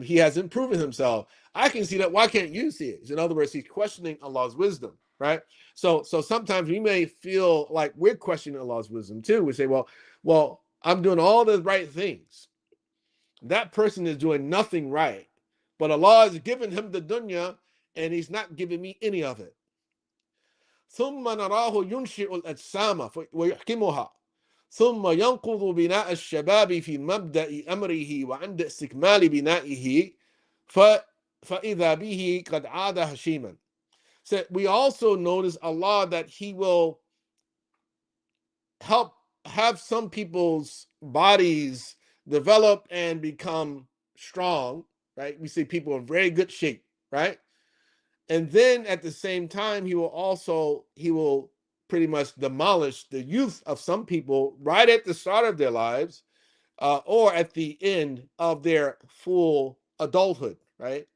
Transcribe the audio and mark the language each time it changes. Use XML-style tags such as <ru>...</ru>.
<en>He hasn't proven himself. I can see that. Why can't you see it? In other words, he's questioning Allah's wisdom, right? So sometimes we may feel like we're questioning Allah's wisdom too. We say, well, I'm doing all the right things. That person is doing nothing right, but Allah has given him the dunya, and He's not giving me any of it.</en> <ar>ثم نراه ينشئ الأجسام ويحكمها ثم ينقض بناء الشباب في مبدأ أمره وعند استكمال بنائه فإذا به قد عاد هشيما.</ar> <en>So we also notice Allah that He will help have some people's bodies develop and become strong, right? We see people in very good shape, right? And then at the same time, he will pretty much demolish the youth of some people right at the start of their lives, or at the end of their full adulthood, right?</en>